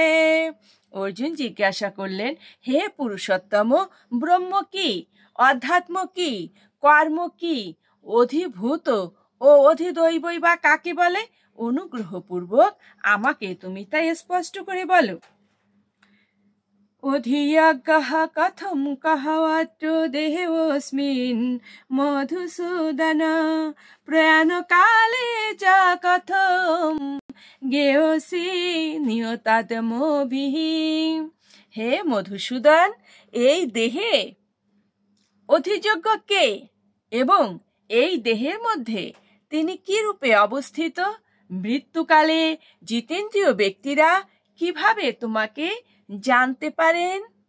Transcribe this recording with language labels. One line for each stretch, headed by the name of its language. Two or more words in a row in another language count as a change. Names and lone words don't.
Bangla: অর্জুন জিজ্ঞাসা করলেন, হে পুরুষোত্তম, ব্রহ্ম কি, অধ্যাত্ম কি, কর্ম কি, অধিভূত ও অধিদৈবই বা কাকে বলে? অনুগ্রহপূর্বক আমাকে তুমি তাই স্পষ্ট করে বলো।
Sanskrit: अधियज्ञः कथम कहबतु देहोऽस्मिन मधुसूदन प्रयाणकाले च कथम ज्ञेयसि नियतात्मभिः।
Bangla: হে মধুসূদন, এই দেহে অধিযজ্ঞ কে এবং এই দেহের মধ্যে তিনি কি রূপে অবস্থিত? মৃত্যুকালে জিতেন্দ্রীয় ব্যক্তিরা কিভাবে তোমাকে জানতে পারেন?